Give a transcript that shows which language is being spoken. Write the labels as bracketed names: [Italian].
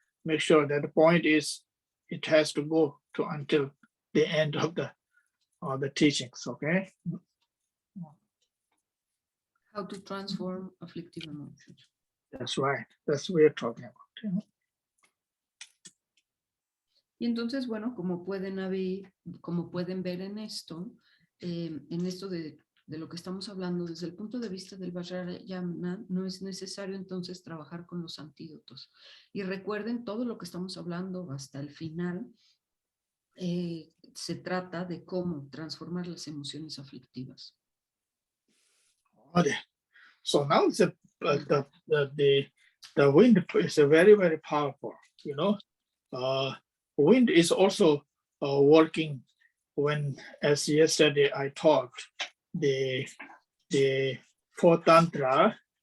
[English] Make sure that the point is it has to go to until the end of the teachings, okay? How to transform afflictive emotions. That's right. That's what we're talking about. You know? [Spanish] Y entonces, bueno, como pueden ver en esto de lo que estamos hablando, desde el punto de vista del Vajrayana, no es necesario entonces trabajar con los antídotos. Y recuerden, todo lo que estamos hablando hasta el final se trata de cómo transformar las emociones aflictivas. [English] Okay. So now the wind is very, very powerful, you know. Wind is also working when, as yesterday I talked, the fourth tantra.